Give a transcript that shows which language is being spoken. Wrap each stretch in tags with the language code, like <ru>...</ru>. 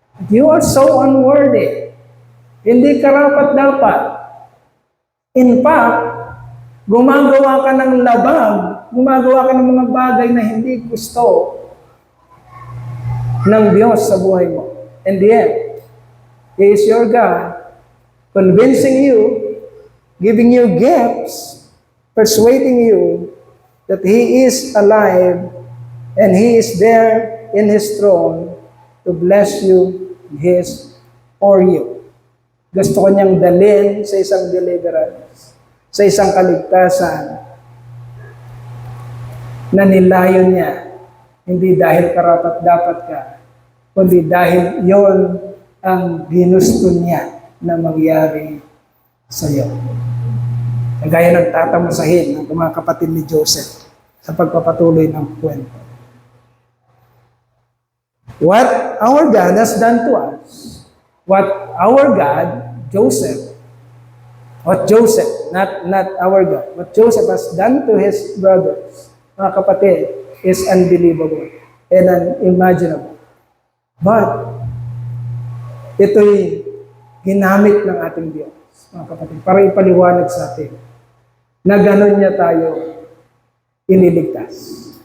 <en>You are so unworthy.</en> <tl>Hindi karapat-dapat.</tl> <en>In fact,</en> <tl>gumagawa ka ng labag, gumagawa ka ng mga bagay na hindi gusto ng Diyos sa buhay mo.</tl> <en>And yet, He is your God, convincing you, giving you gifts, persuading you that He is alive and He is there in His throne to bless you, His or you.</en> <tl>Gusto ko niyang dalhin sa isang deliverance, sa isang kaligtasan na nilayo niya, hindi dahil karapat-dapat ka, kundi dahil yon ang ginusto niya na mangyari sa iyo. Kagaya ng tatamasahin ng mga kapatid ni Joseph sa pagpapatuloy ng kwento.</tl> <en>What our God has done to us, what our God, Joseph, not our God, what Joseph has done to his brothers,</en> <tl>mga kapatid,</tl> <en>is unbelievable and unimaginable.</en> <tl>But, ito'y ginamit ng ating Diyos, mga kapatid, para ipaliwanag sa atin na gano'n niya tayo iniligtas.</tl>